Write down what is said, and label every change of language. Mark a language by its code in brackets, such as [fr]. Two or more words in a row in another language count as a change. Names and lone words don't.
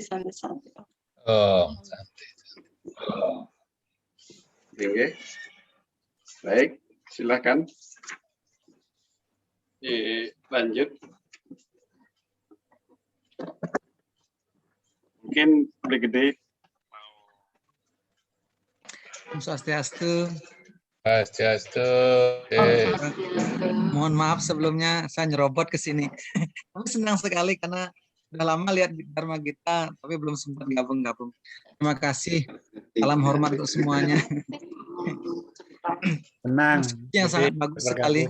[sa] Om Santi. [id] Oke. Baik, silakan. Lanjut. Mungkin Brigade. [sa] Om Swastiastu. Swastiastu. [id] Mohon maaf sebelumnya saya nyerobot ke sini. Tapi senang sekali karena udah lama lihat Dharma Gita, tapi belum sempat gabung-gabung. Terima kasih. Salam hormat untuk semuanya. Tenang. Yang sangat bagus sekali.